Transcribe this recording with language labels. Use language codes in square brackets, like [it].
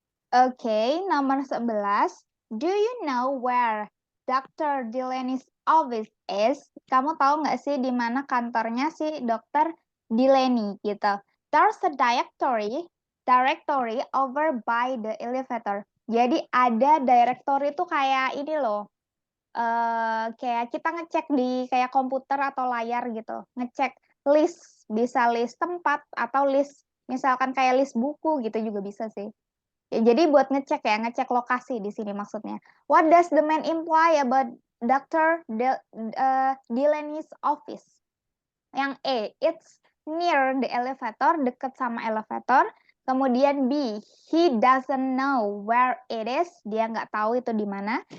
[id] Oke, nomor 11. [en] Do you know where Dr. Delaney's office is? [id] Kamu tahu nggak sih di mana kantornya si Dr. Delaney gitu? [en] There's a directory over by the elevator. [id] Jadi ada directory itu kayak ini loh. Kayak kita ngecek di kayak komputer atau layar gitu. Ngecek list, bisa list tempat atau list misalkan kayak list buku gitu juga bisa sih. Ya, jadi buat ngecek ya, ngecek lokasi di sini maksudnya. [en] What does the man imply about Dr. Delaney's office? [id] Yang A, [en] it's near the elevator, [id] dekat sama elevator. Kemudian B, [en] he doesn't know where it is, [id] dia nggak tahu itu di mana.